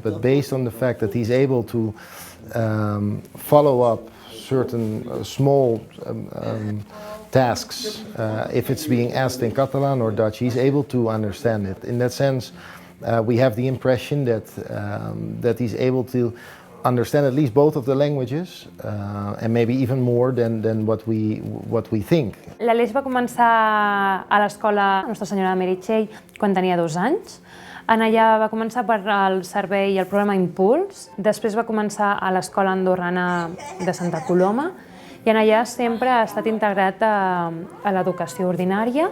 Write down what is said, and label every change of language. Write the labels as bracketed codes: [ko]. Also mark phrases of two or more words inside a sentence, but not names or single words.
[en] But based on the fact that he's able to follow up certain small tasks, if it's being asked in Catalan or Dutch, he's able to understand it. In that sense, we have the impression that he's able to understand at least both of the languages, and maybe even more than what we think. [ca] L'Aleix va començar a l'escola Nostra Senyora de Meritxell quan tenia 2 anys. En allà va començar per el servei i el programa Impuls, després va començar a l'escola andorrana de Santa Coloma i en allà sempre ha estat integrat a l'educació ordinària.